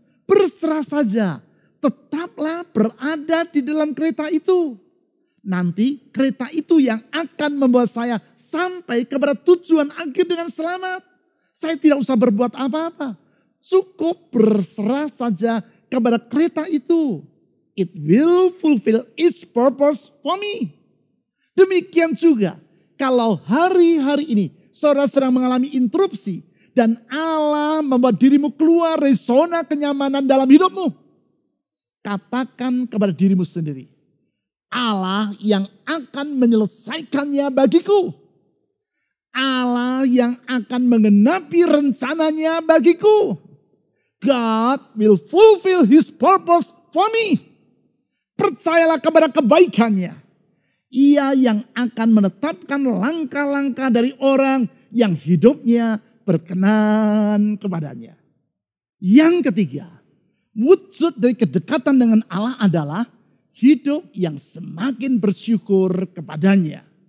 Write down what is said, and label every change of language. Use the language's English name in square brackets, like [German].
[Indonesian] Berserah saja, tetaplah berada di dalam kereta itu. Nanti kereta itu yang akan membawa saya sampai kepada tujuan akhir dengan selamat. Saya tidak usah berbuat apa-apa. Cukup berserah saja kepada kereta itu. [English] It will fulfill its purpose for me. [Indonesian] Demikian juga kalau hari-hari ini saudara sedang mengalami interupsi dan Allah membuat dirimu keluar dari zona kenyamanan dalam hidupmu. Katakan kepada dirimu sendiri, Allah yang akan menyelesaikannya bagiku. Allah yang akan menggenapi rencananya bagiku. [English] God will fulfill his purpose for me. [Indonesian] Percayalah kepada kebaikannya. Ia yang akan menetapkan langkah-langkah dari orang yang hidupnya berkenan kepadanya. Yang ketiga, wujud dari kedekatan dengan Allah adalah hidup yang semakin bersyukur kepadanya.